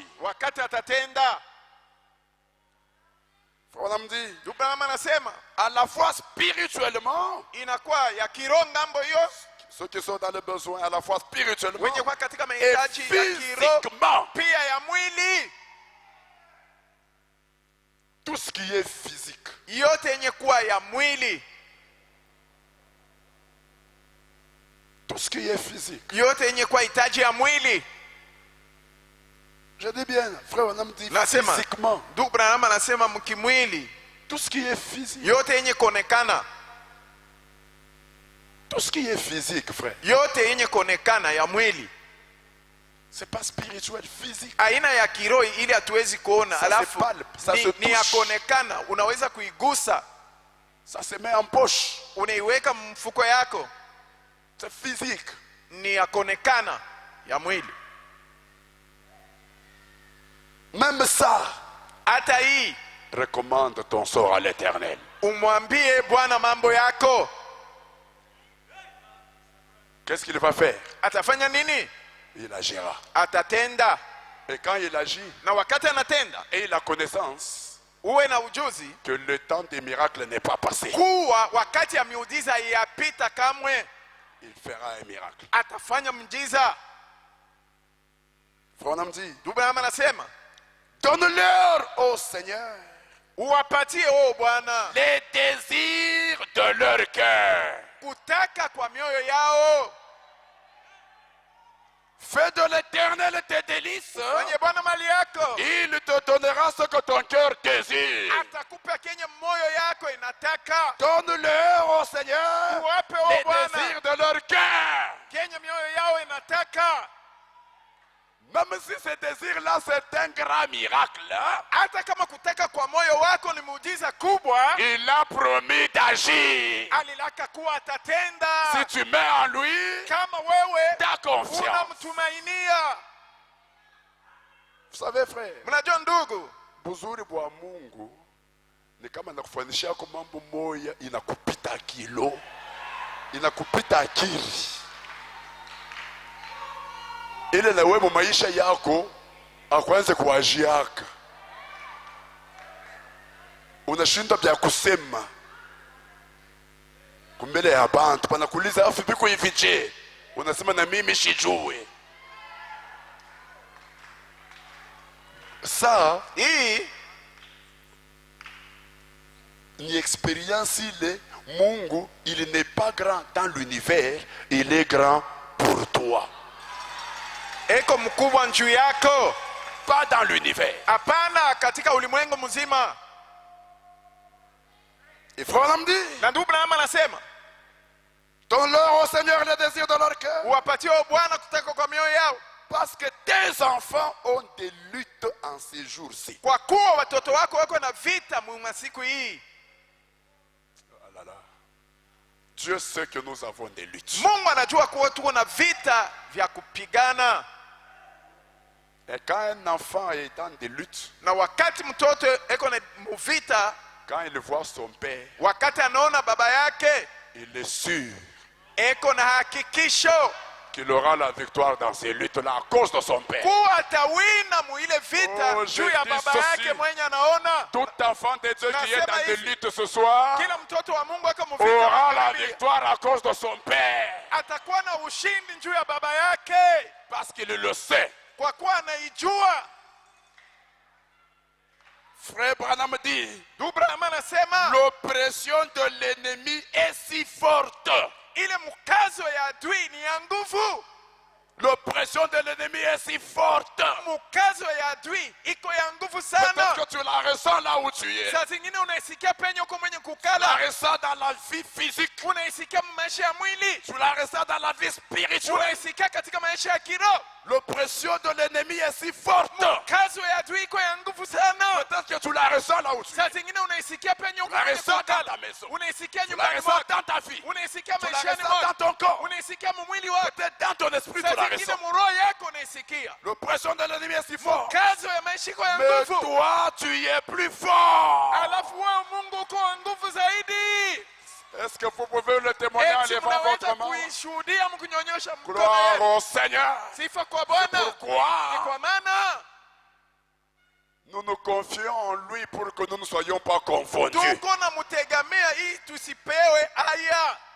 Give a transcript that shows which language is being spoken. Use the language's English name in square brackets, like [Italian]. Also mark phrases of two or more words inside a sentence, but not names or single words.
[Swahili] wakati atatenda. [French] Frère me dit, [Swahili] Ndugu Branham anasema [French] à la fois spirituellement, [Swahili] inakuwa ya kiroho ngambo hiyo, [French] ceux qui sont dans le besoin, à la fois spirituellement [Swahili] wenye kwa katika [French] et [Swahili] mahitaji ya kiroho [French] physiquement. [Swahili] pia ya mwili, [French] Tout ce qui est physique. [Swahili] yote yenye kuwa ya mwili, [French] Tout ce qui est physique. [Swahili] yote yenye kuwa hitaji ya mwili. [French] Je dis bien, frère, on me dit [Swahili] Nasema [French] physiquement. [Swahili] ndugu Branham anasema mkimwili, [French] Tout ce qui est physique. [Swahili] yote yenye kuonekana, [French] Tout ce qui est physique, frère. [Swahili] yote yenye kuonekana ya mwili, [French] C'est pas spirituel, physique. [Swahili] aina ya kiroho ili hatuwezi kuona, [French] Ça se [Swahili] alafu [French] palpe, ça se [Swahili] ni ya [French] touche. [Swahili] kuonekana, unaweza kuigusa, [French] Ça se met en poche. [Swahili] unaiweka mfuko yako, [French] C'est physique. [Swahili] ni ya kuonekana ya mwili. [French] Même ça, [Swahili] Hata hii [French] recommande ton sort à l'Éternel. [Swahili] umwambie Bwana mambo yako. [French] Qu'est-ce qu'il va faire? [Swahili] Atafanya nini? [French] Il agira. [Swahili] Atatenda. [French] Et quand il agit, [Swahili] Na wakati anatenda, [French] et la connaissance [Swahili] uwe na ujuzi [French] que le temps des miracles n'est pas passé, [Swahili] kuwa wakati ya miujiza yapita kamwe. [French] il fera un miracle. [Swahili] Atafanya mjiza. [French] Frère Namdi, [Swahili] Ndugu Branham anasema, [French] donne-leur au Seigneur [Swahili] uwapatie Bwana [French] les désirs de leur cœur. [Swahili] kutaka kwa mioyo yao. [French] Fais de l'Éternel tes délices. [Swahili] Mwenye Bwana mali yako, [French] Il te donnera ce que ton cœur désire. [Swahili] atakupa kenye moyo yako inataka. [French] Donne-leur au Seigneur [Swahili] Uwape [French] les [Swahili] Bwana [French] désirs de leur cœur. [Swahili] kenye mioyo yao inataka. [French] Même si ce désir-là, c'est un grand miracle, [Swahili] Hata kama kutaka kwa moyo wako ni muujiza kubwa, [French] il a promis d'agir. [Swahili] alilaka kuwa atatenda. [French] Si tu mets en lui [Swahili] Kama wewe [French] ta confiance. [Swahili] unamtumainia. [French] Vous savez, frère, [Swahili] Mnajua ndugu, buzuri bwa Mungu ni kama nakufanyishia kwa mambo moya inakupita akilo, inakupita akili. Ile na wewe maisha yako akwanze kuajiaka, unashinda vya kusema kumbele ya bantu, panakuuliza afu biko hivi je, unasema na mimi sijue. [French] Ça [Swahili] hii ni expérience ile. Mungu, [French] il n'est pas grand dans l'univers, il est grand pour toi. [Swahili] eko mkubwa juu yako, [French] Pas dans l'univers. [Swahili] hapana katika ulimwengu mzima. [French] Et frère Namdi, [Swahili] Na ndugu Branham anasema, [French] donne-leur au Seigneur les désirs de leur cœur. [Swahili] uwapatie Bwana kutaka kwa mioyo yao, [French] Parce que tes enfants ont des luttes en ces jours-ci. [Swahili] kwa kuwa watoto wako wako na vita mwa siku hii. [French] Ah là là. Dieu sait que nous avons des luttes. [Swahili] Mungu anajua kuwa tuko na vita vya kupigana. [French] Et quand un enfant est dans des luttes, [Swahili] Na wakati mtoto eko na vita, [French] quand il voit son père, [Swahili] wakati anaona baba yake, [French] il est sûr [Swahili] eko na hakikisho [French] qu'il aura la victoire dans ces luttes-là à cause de son père. [Swahili] kuwa atawina muile vita Oh, juu ya [French] je dis [Swahili] baba [French] ceci. [Swahili] yake mwenye anaona. [French] Tout enfant de Dieu qui est [Swahili] Nasema [French] dans des [Swahili] hivi, [French] luttes ce soir [Swahili] kila mtoto wa Mungu eko [French] aura la [Swahili] muvita [French] victoire à cause de son père. [Swahili] atakuwa na ushindi juu ya baba yake, [French] Parce qu'il le sait. [Swahili] kwa kuwa anaijua. [French] Frère Branham dit, [Swahili] Ndugu Branham anasema [French] l'oppression de l'ennemi est si forte. ile mkazo ya adui ni ya nguvu. L'oppression de l'ennemi est si forte. [Swahili] Mkazo ya adui iko ya nguvu [French] Peut-être [Swahili] sana. [French] que tu la ressens là où tu es. [Swahili] Saa zingine unaisikia penye uko mwenye [French] Tu la [Swahili] kukala, [French] ressens dans la vie physique. [Swahili] unaisikia maisha ya mwili, [French] Tu la ressens dans la vie spirituelle. [Swahili] unaisikia katika maisha ya kiroho. [French] L'oppression de l'ennemi est si forte. [Swahili] Kazo ya adui iko ya nguvu sana. [French] Peut-être que tu la ressens là où tu es. [Swahili] Saa zingine unaisikia penye uko [French] La [Swahili] mwenye [French] ressens dans ta [Swahili] kukala, [French] maison. [Swahili] unaisikia [French] Tu la [Swahili] nyumbani [French] ressens [Swahili] mwako, [French] dans ta vie. [Swahili] unaisikia [French] Tu la [Swahili] maishani [French] ressens dans [Swahili] mwako, [French] ton corps. [Swahili] unaisikia mwili wako. [French] Peut-être dans ton esprit tu [Swahili] Saa [French] la [Swahili] zingine [French] ressens. [Swahili] muroho yako unaisikia. [French] L'oppression de l'ennemi est si forte. [Swahili] Kazo ya maisha iko ya [French] Mais [Swahili] nguvu. [French] toi, tu es plus fort. [Swahili] Alafu wewe Mungu uko wa nguvu zaidi. [French] Est-ce que vous pouvez le témoigner en [Swahili] Eti [French] levant [Swahili] mnaweza [French] votre main? [Swahili] kuishuhudia mkinyonyosha mkono [French] Gloire [Swahili] yenu. [French] au Seigneur. [Swahili] Sifa kwa Bwana. Ni [French] Pourquoi [Swahili] kwa maana [French] nous nous confions en lui pour que nous ne soyons pas confondus. [Swahili] tuko na mtegemea ili tusipewe haya.